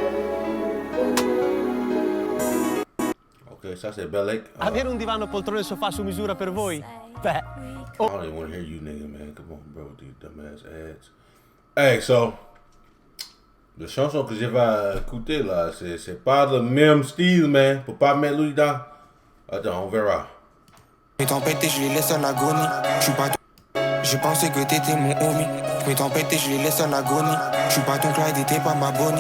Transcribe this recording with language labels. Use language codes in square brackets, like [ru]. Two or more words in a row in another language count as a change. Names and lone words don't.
[fr] Ok, ça c'est Bellec. [it] Avere un divano, poltrone e sofà su misura per voi? Beh. [en] I don't even want to hear you, nigga, man. Come on, bro, these dumbass ads. Hey, so, [fr] la chanson que je vais écouter là, c'est pas le même style, man. Faut pas mettre lui dans. Attends, on verra. Mes tempêtes et je les laisse à l'agonie. Je suis pas je pensais que t'étais mon homie. Mes tempêtes et je les laisse à l'agonie. Je suis pas ton Clyde et t'es pas ma Bonnie.